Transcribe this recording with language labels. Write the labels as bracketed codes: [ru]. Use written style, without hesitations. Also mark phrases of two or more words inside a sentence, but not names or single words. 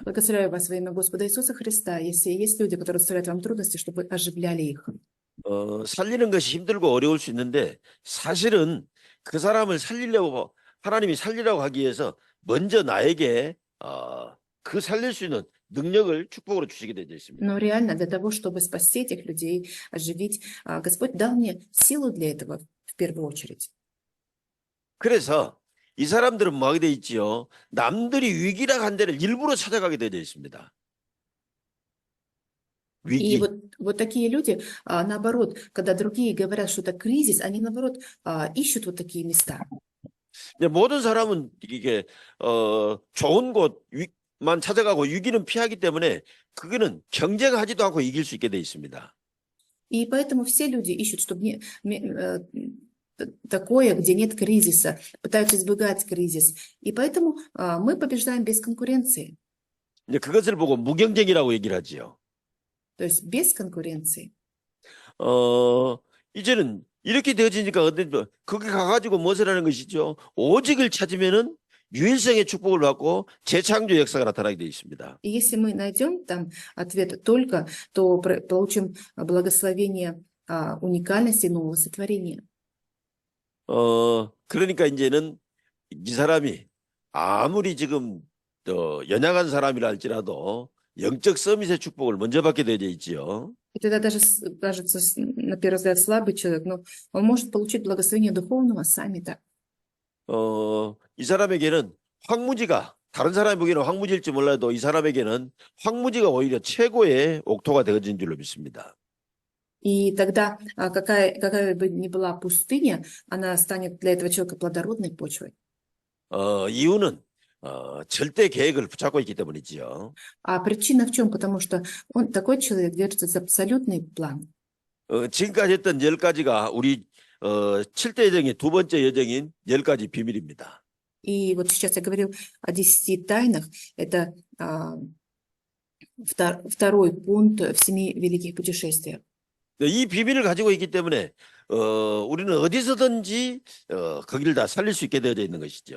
[ru] Благословляю вас во имя Господа Иисуса Христа. Если есть люди, которые доставляют вам трудности, чтобы вы оживляли их. [ko] 살리는 것이 힘들고 어려울 수 있는데 사실은 그 사람을 살리려고 하나님이 살리라고 하기 위해서 먼저 나에게 그 살릴 수 있는 능력을 축복으로 주시게 되어 있습니다. [ru] Но реально для того, чтобы спасти этих людей, оживить, Господь дал мне силу для этого в первую очередь. [ko] 그래서 이 사람들은 뭐 하게 돼 있지요? 남들이 위기라 한 데를 일부러 찾아가게 되어 있습니다. [ru] И [ko] 위기. [ru] вот такие люди, наоборот, когда другие говорят, что это кризис, они, наоборот, ищут вот такие места. [ko] 모든 사람은 이게 좋은 곳만 찾아가고 위기는 피하기 때문에 그거는 경쟁하지도 않고 이길 수 있게 돼 있습니다. [ru] И поэтому все люди ищут, чтобы такое, где нет кризиса, пытаются избегать кризис. И поэтому мы побеждаем без конкуренции. [ko] 이제 그것을 보고 무경쟁이라고 얘기를 하지요. [ru] То есть без конкуренции. [ko] 이제는 이렇게 되어지니까 거기 가가지고 무엇을 하는 것이죠? 오직을 찾으면은 유일성의 축복을 받고 재창조 역사가 나타나게 되어 있습니다. [ru] И если мы найдем там ответ только, то получим благословение уникальности нового сотворения. [ko] 그러니까 이제는 이 사람이 아무리 지금 연약한 사람이라 할지라도 영적 서밋의 축복을 먼저 받게 되어 있지요. [ru] И тогда даже кажется, на первый взгляд, слабый человек, но он может получить благословение духовного саммита. [ko] 이 사람에게는 황무지가 다른 사람이 보기에는 황무지일지 몰라도 이 사람에게는 황무지가 오히려 최고의 옥토가 되어진 줄로 믿습니다. [ru] И тогда какая бы ни была пустыня, она станет для этого человека плодородной почвой. [ko] 이유는 절대 계획을 붙잡고 있기 때문이지요. [ru] А причина в чем? Потому что он такой человек держится за абсолютный план. [ko] 지금까지 했던 10가지가 우리 7대 여정의 두 번째 여정인 10가지 비밀입니다. [ru] И вот сейчас я говорил о 10 тайнах. Это второй пункт в 7 великих путешествиях. [ko] 이 비밀을 가지고 있기 때문에 우리는 어디서든지 거기를 다 살릴 수 있게 되어져 있는 것이죠.